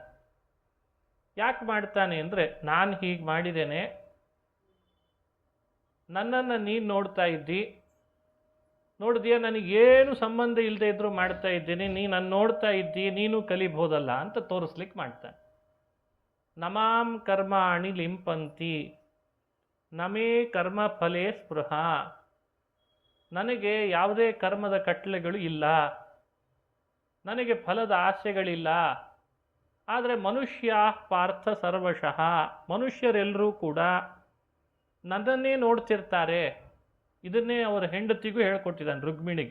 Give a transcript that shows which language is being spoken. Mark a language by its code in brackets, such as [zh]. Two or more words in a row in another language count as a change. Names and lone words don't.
[kn] ಯಾಕೆ ಮಾಡ್ತಾನೆ ಅಂದರೆ, ನಾನು ಹೀಗೆ ಮಾಡಿದ್ದೇನೆ, ನನ್ನನ್ನು ನೀನು ನೋಡ್ತಾ ಇದ್ದಿ, ನೋಡಿದೆಯಾ, ನನಗೇನು ಸಂಬಂಧ ಇಲ್ಲದೆ ಇದ್ರೂ ಮಾಡ್ತಾ ಇದ್ದೀನಿ, ನೀನು ನನ್ನ ನೋಡ್ತಾ ಇದ್ದಿ, ನೀನು ಕಲಿಬೋದಲ್ಲ ಅಂತ ತೋರಿಸ್ಲಿಕ್ಕೆ ಮಾಡ್ತಾನೆ. [sa] नमां कर्माणि लिम्पन्ति नमे कर्म फले स्पृह. [kn] ನನಗೆ ಯಾವುದೇ ಕರ್ಮದ ಕಟ್ಟಳೆಗಳು ಇಲ್ಲ, ನನಗೆ ಫಲದ ಆಸೆಗಳಿಲ್ಲ. ಆದರೆ [sa] मनुष्य पार्थ सर्वशः, [kn] ಮನುಷ್ಯರೆಲ್ಲರೂ ಕೂಡ ನನ್ನನ್ನೇ ನೋಡ್ತಿರ್ತಾರೆ. ಇದನ್ನೇ ಅವರ ಹೆಂಡತಿಗೂ ಹೇಳ್ಕೊಟ್ಟಿದ್ದಾನೆ, ರುಕ್ಮಿಣಿಗೆ.